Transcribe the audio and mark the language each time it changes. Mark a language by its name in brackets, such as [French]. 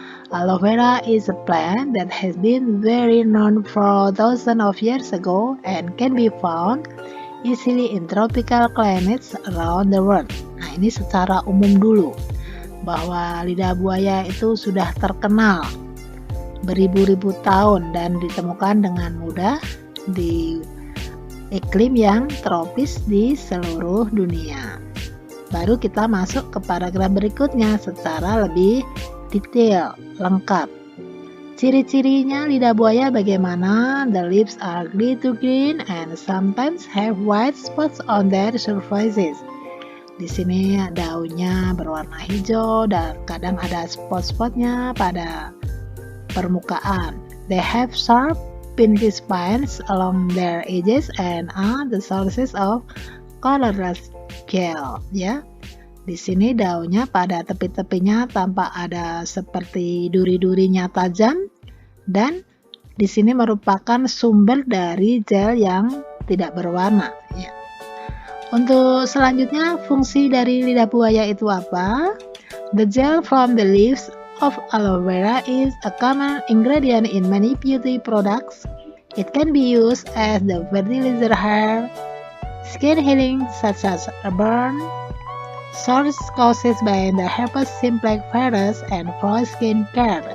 [English] Aloe vera is a plant that has been very known for thousands of years ago and can be found easily in tropical climates around the world. [Indonesian] Nah, ini secara umum dulu bahwa lidah buaya itu sudah terkenal beribu-ribu tahun dan ditemukan dengan mudah di iklim yang tropis di seluruh dunia. Baru kita masuk ke paragraf berikutnya secara lebih detail, lengkap. Ciri-cirinya lidah buaya bagaimana? [English] The lips are gray to green and sometimes have white spots on their surfaces. [Indonesian] Di sini daunnya berwarna hijau dan kadang ada spot-spotnya pada permukaan. [English] They have sharp pinky spines along their edges and are the sources of colorless gel. [Indonesian] Ya, di sini daunnya pada tepi-tepinya tampak ada seperti duri-durinya tajam, dan di sini merupakan sumber dari gel yang tidak berwarna. Ya. Untuk selanjutnya, fungsi dari lidah buaya itu apa? [English] The gel from the leaves of aloe vera is a common ingredient in many beauty products. It can be used as the fertilizer hair, skin healing such as a burn, sores caused by the herpes simplex virus, and for skin care.